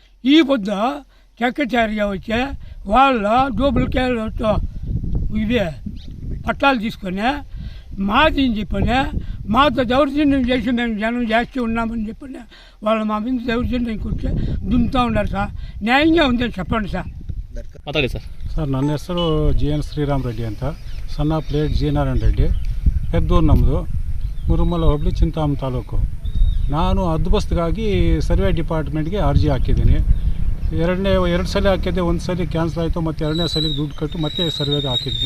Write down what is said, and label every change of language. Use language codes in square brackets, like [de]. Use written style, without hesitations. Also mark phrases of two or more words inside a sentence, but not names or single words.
[te] ఈ పొద్దు సెక్రటరీగా వచ్చి వాళ్ళ డూప్లికేట్ ఇవి పట్టాలు తీసుకొని మాది అని చెప్పని మాతో దౌర్జన్యం చేసి మేము జనం చేస్తూ ఉన్నామని చెప్పని వాళ్ళు మా మీద దౌర్జన్యం కూర్చొని దుమ్ముతూ ఉన్నారు సార్. న్యాయంగా ఉందని చెప్పండి సార్. [kn] ಮಾತಾಡಿ ಸರ್. ಸರ್, ನನ್ನ ಹೆಸರು GN ಶ್ರೀರಾಮ್ ರೆಡ್ಡಿ ಅಂತ, ಸಣ್ಣ ಪ್ಲೇಟ್ G ನಾರಾಯಣ ರೆಡ್ಡಿ, ಪೆದ್ದೂರು ನಮ್ಮದು, ಮುರುಮಲ ಹೋಬಳಿ, ಚಿಂತಾಮಣಿ ತಾಲೂಕು. ನಾನು ಹದ್ದುಬಸ್ತಿಗಾಗಿ [en] survey departmentಗೆ [kn] ಅರ್ಜಿ ಹಾಕಿದ್ದೀನಿ. ಎರಡು ಸಲ ಹಾಕಿದ್ದೆ. ಒಂದು ಸಲ ಕ್ಯಾನ್ಸಲ್ ಆಯಿತು, ಮತ್ತು ಎರಡನೇ ಸಲ ದುಡ್ಡು ಕಟ್ಟು ಮತ್ತೆ ಸರ್ವೆಗೆ ಹಾಕಿದ್ದೀನಿ.